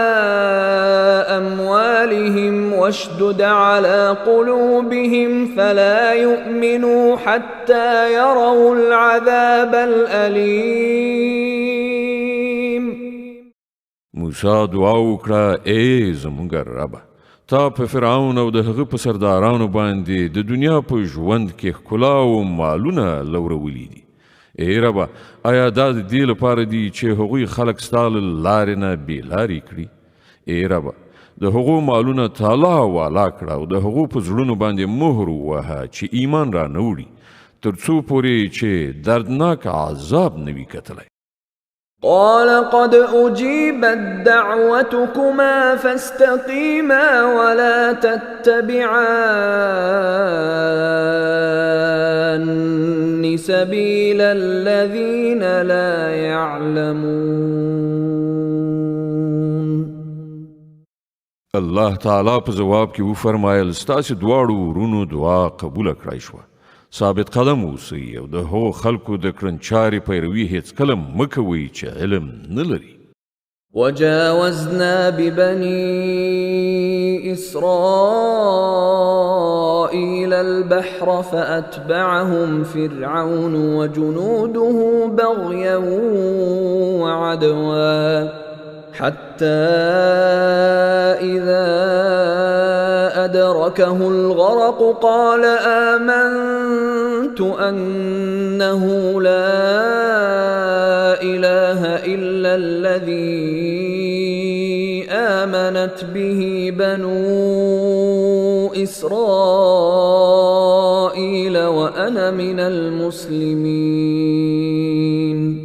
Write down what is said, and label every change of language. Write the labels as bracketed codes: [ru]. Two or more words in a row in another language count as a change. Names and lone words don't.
[ar] أموالهم واشدد على قلوبهم فلا يؤمنوا حتى يروا العذاب الأليم. [ps] موسی دعا وکړه ای زموږ ربه تا په فرعون او د هغه په سردارانو باندې د دنیا په ژوند کې ښکلا او مالونه لورولی دي. ای ربه آیا دا د دې لپاره دي چې هغوی خلک ستا له لارې نه بېلارې کړي؟ ای ربه د هغو مالونه تالا والا کړه او د هغو په زړونو باندې مهر ووهه چې ایمان را نه وړي تر څو پورې چې دردناک عذاب نه وي کتلی. [ar] قال قد أجيبت دعوتكما فاستقيما ولا تتبعان سبيل الذين لا يعلمون. [ps] الله تعالی په جواب کې وفرمایل ستاسو دواړو ورونو دعا قبول کړای شوه. ثابت قدم اوسئ او د هغو خلکو د کړنچارې پیروي هیڅکله مه کوئ چې علم نه لري. [ar] وجاوزنا ببني إسرائيل البحر فأتبعهم فرعون وجنوده بغيا وعدوا حتى إذا أدركه الغرق قال آمنت أنه لا إله إلا الذي آمنت به بنو إسرائيل وأنا من المسلمين.